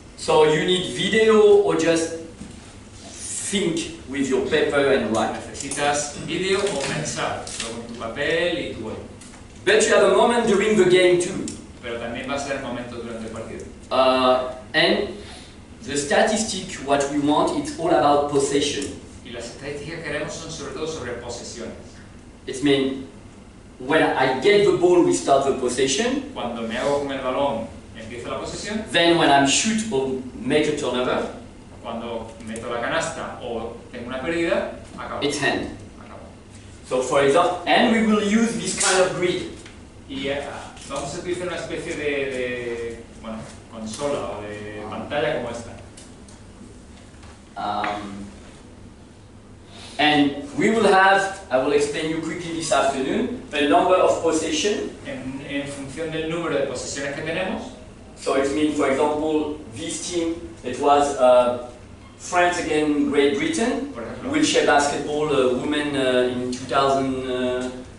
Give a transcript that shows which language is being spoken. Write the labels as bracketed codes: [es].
[en] So you need video or just think with your paper and write. [es] Necesitas vídeo o pensar con tu papel y tu boli. [en] But you have a moment during the game too. [es] Pero también va a ser momento durante el partido. [en] And the statistic, what we want, it's all about possession. [es] Y las estadísticas que queremos son sobre todo sobre posesiones. [en] It means when I get the ball, we start the possession. [es] Cuando me hago con el balón, empieza la posesión. [en] Then when I shoot or make a turnover, [es] cuando meto la canasta o tengo una pérdida, acabo. [en] It's hand. [es] Acabo. [en] So for example, and we will use this kind of grid. [es] Y vamos a utilizar una especie de consola o de pantalla como esta. [en] And we will have, I will explain you quickly this afternoon, a number of possession. [es] En función del número de posesiones que tenemos. [en] So it means, for example, this team, it was France against Great Britain, wheelchair basketball women in 2015.